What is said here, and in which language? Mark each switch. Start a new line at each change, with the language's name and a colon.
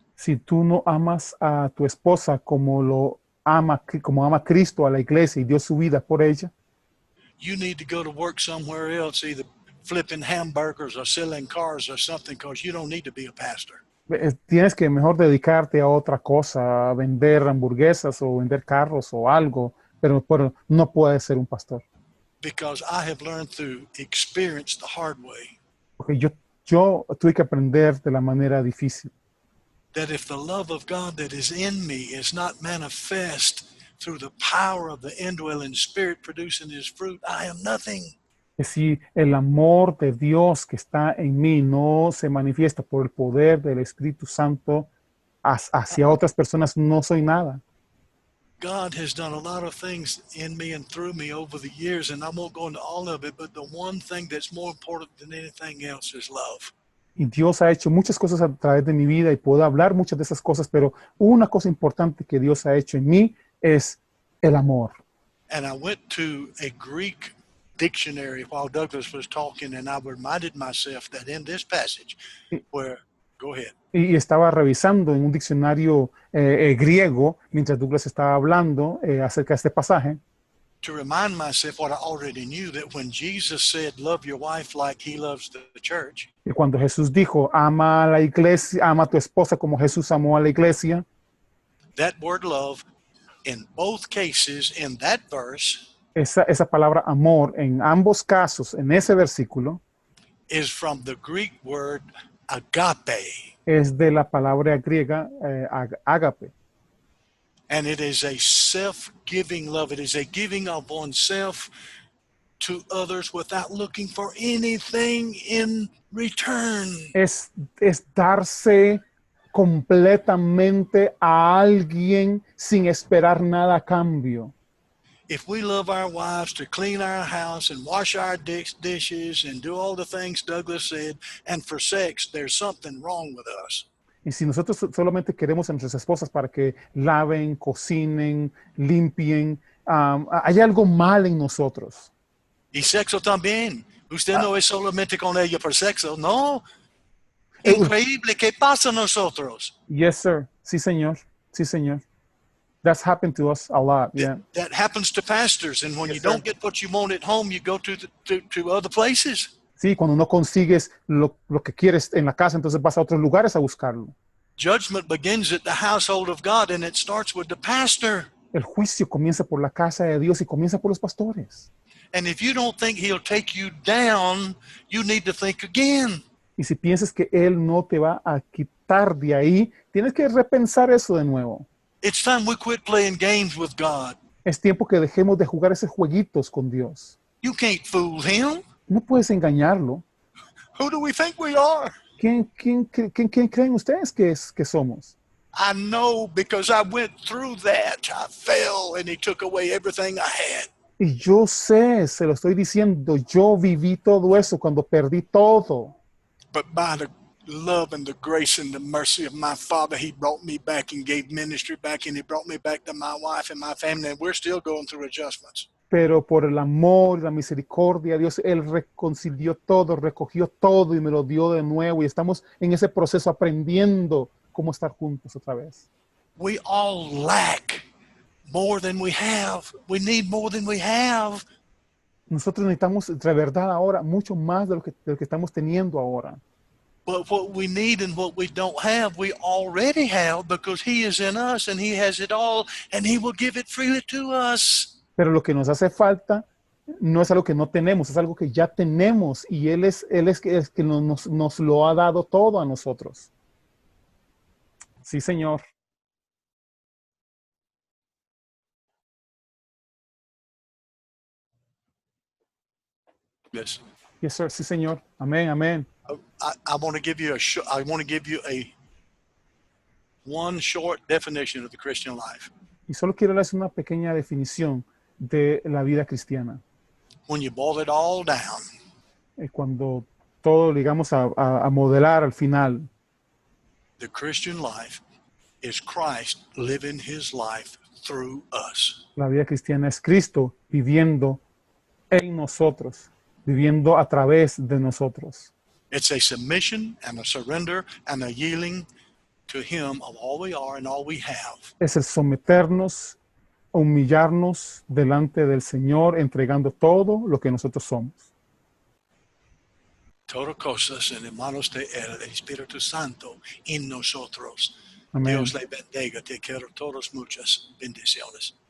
Spanish: Si tú no amas a tu esposa como ama Cristo a la iglesia y dio su vida por ella,
English: you need to go to work somewhere else, either flipping hamburgers or selling cars or something, because you don't need to be a pastor.
Spanish: tienes que mejor dedicarte a otra cosa, a vender hamburguesas o vender carros o algo, pero no puedes ser un pastor.
English: Because I have learned through experience the hard way
Spanish: Porque yo tuve que aprender de la manera difícil.
English: that if the love of God that is in me is not manifest through the power of the indwelling spirit producing his fruit, I am nothing.
Spanish: Que si el amor de Dios que está en mí no se manifiesta por el poder del Espíritu Santo hacia otras personas, no soy nada.
English: God has done a lot of things in me and through me over the years, and I won't go into all of it, but the one thing that's more important than anything else is love.
Spanish: Y Dios ha hecho muchas cosas a través de mi vida y puedo hablar muchas de esas cosas, pero una cosa importante que Dios ha hecho en mí es el amor.
English: And I went to a Greek dictionary while Douglas was talking, and I reminded myself that in this passage where, go ahead.
Spanish: Y estaba revisando en un diccionario griego mientras Douglas estaba hablando acerca de este pasaje.
English: To remind myself what I already knew, that when Jesus said, love your wife like he loves the church,
Spanish: Y cuando Jesús dijo, ama a la iglesia, ama a tu esposa como Jesús amó a la iglesia,
English: that word love, in both cases, in that verse,
Spanish: esa palabra amor en ambos casos, en ese versículo,
English: is from the Greek word agape.
Spanish: es de la palabra griega ágape.
English: And it is a self-giving love. It is a giving of oneself to others without looking for anything in return.
Spanish: Es darse completamente a alguien sin esperar nada a cambio.
English: If we love our wives to clean our house and wash our dishes and do all the things Douglas said, and for sex, there's something wrong with us.
Spanish: Y si nosotros solamente queremos a nuestras esposas para que laven, cocinen, limpien, hay algo mal en nosotros. Y sexo también. Usted no es solamente con ella por sexo, no. Increíble, ¿qué pasa a nosotros?
English: Yes, sir.
Spanish: Sí, señor. Sí, señor.
English: That's happened to us a lot. Yeah. That happens to pastors, and when Yes, you sir. don't get what you want at home, you go to other places.
Spanish: Sí, cuando no consigues lo que quieres en la casa, entonces vas a otros lugares a buscarlo.
English: Judgment begins at the household of God, and it starts with the pastor.
Spanish: El juicio comienza por la casa de Dios y comienza por los pastores.
English: And if you don't think he'll take you down, you need to think again.
Spanish: Y si piensas que Él no te va a quitar de ahí, tienes que repensar eso de nuevo.
English: It's time we quit playing games with God.
Spanish: Es tiempo que dejemos de jugar esos jueguitos con Dios.
English: You can't fool him.
Spanish: No puedes engañarlo.
English: Who do we think we are?
Spanish: ¿Quién creen ustedes que somos?
English: I know, because I went through that. I fell and he took away everything I had.
Spanish: Y yo sé, se lo estoy diciendo, yo viví todo eso cuando perdí todo.
English: But by the love and the grace and the mercy of my Father, he brought me back and gave ministry back, and he brought me back to my wife and my family, and we're still going through adjustments.
Spanish: Pero por el amor y la misericordia de Dios, Él reconcilió todo, recogió todo y me lo dio de nuevo. Y estamos en ese proceso aprendiendo cómo estar juntos otra vez.
English: We all lack more than we have. We need more than we have.
Spanish: Nosotros necesitamos, de verdad, ahora mucho más de lo que estamos teniendo ahora.
English: But what we need and what we don't have, we already have, because he is in us and he has it all, and he will give it freely to us.
Spanish: Pero lo que nos hace falta no es algo que no tenemos, es algo que ya tenemos y Él es que nos lo ha dado todo a nosotros. Sí, Señor.
English: Yes. Yes, sir.
Spanish: Sí, Señor. Amén, amén.
English: I want to give you I want to give you one short definition of the Christian life.
Spanish: Y solo quiero darles una pequeña definición de la vida cristiana.
English: When you boil it all down,
Spanish: Cuando todo, digamos, a modelar al final,
English: the Christian life is Christ living his life through us.
Spanish: la vida cristiana es Cristo viviendo en nosotros, viviendo a través de nosotros.
English: It's a submission and a surrender and a yielding to him of all we are and all we have.
Spanish: Es el someternos, humillarnos delante del Señor, entregando todo lo que nosotros somos. Todas cosas en manos de el Espíritu Santo en nosotros. Amén. Dios le bendiga. Te quiero todas muchas bendiciones.